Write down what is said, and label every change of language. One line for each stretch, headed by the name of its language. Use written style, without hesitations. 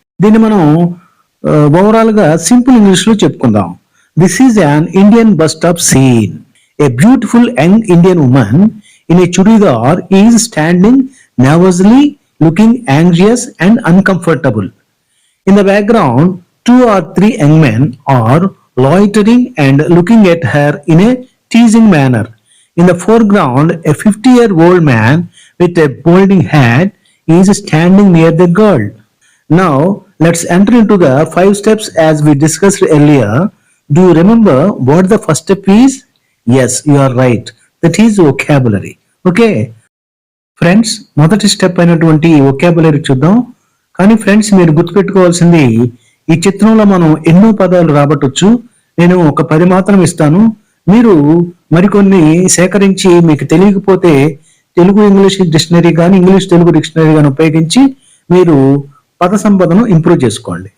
Telugu: దీన్ని మనం ఓవరాల్ గా సింపుల్ ఇంగ్లీష్ లో చెప్పుకుందాం.
English: This is an Indian bus stop scene. A beautiful young Indian woman in a chudidar is standing nervously looking anxious and uncomfortable. In the background, 2 or 3 young men are loitering and looking at her in a teasing manner. In the foreground, a 50-year-old man with a balding head is standing near the girl. Now, let's enter into the 5 steps as we discussed earlier. Do you remember what the first step is? Yes, you are right. That is vocabulary. Okay?
Telugu: Friends, మొదటి step అయినటువంటి vocabulary చూద్దాం. కానీ friends, మీరు గుర్తుపెట్టుకోవాల్సింది, ఈ చిత్రంలో మనం ఎన్నో పదాలు రాబట్టొచ్చు. నేను ఒక 10 మాత్రం ఇస్తాను. మీరు మరికొన్ని సేకరించి మీకు తెలియకపోతే తెలుగు ఇంగ్లీష్ డిక్షనరీ కానీ ఇంగ్లీష్ తెలుగు డిక్షనరీ కానీ ఉపయోగించి మీరు పద సంపదను ఇంప్రూవ్ చేసుకోండి.